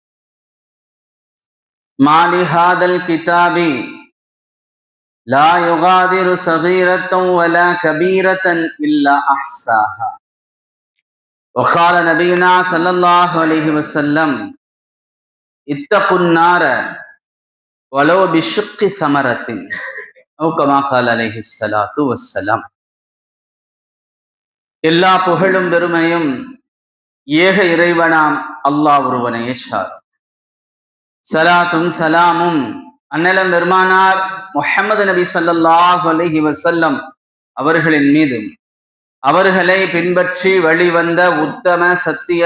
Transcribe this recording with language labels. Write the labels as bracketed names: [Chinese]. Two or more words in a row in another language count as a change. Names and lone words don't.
[Arabic] ما لهذا الكتاب لا يغادر صغيرة ولا كبيرة إلا أحصاها. وقال نبينا صلى الله عليه وسلم اتقوا النار ولو بشق ثمرة أو كما قال عليه الصلاة والسلام. [Tamil] எல்லா புகழும் பெருமையும் ஏக இறைவனாம் அல்லாஹ் ஒருவனையே சார். சலாத்தும் சலாமும் அன்னலம் பெருமானார் முஹம்மது நபி [Arabic] صلى الله عليه وسلم [Tamil] அவர்களின் மீதும் அவர்களை பின்பற்றி வழிவந்த உத்தம சத்திய